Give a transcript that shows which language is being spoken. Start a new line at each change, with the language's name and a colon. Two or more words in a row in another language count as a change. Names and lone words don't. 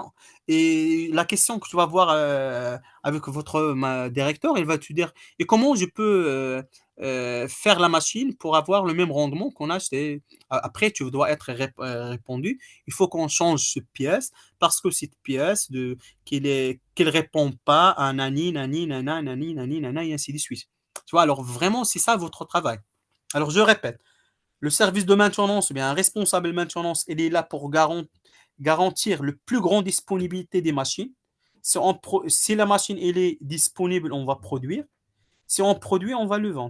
French: Et la question que tu vas voir avec votre directeur, il va te dire, et comment je peux faire la machine pour avoir le même rendement qu'on a acheté? Après, tu dois être répondu. Il faut qu'on change cette pièce parce que cette pièce qu'elle répond pas à nani, nani, nana, nani, nani, nana, et ainsi de suite. Tu vois, alors vraiment, c'est ça votre travail. Alors, je répète. Le service de maintenance, ou bien un responsable de maintenance, il est là pour garantir le plus grand disponibilité des machines. Si la machine elle est disponible, on va produire. Si on produit, on va le vendre.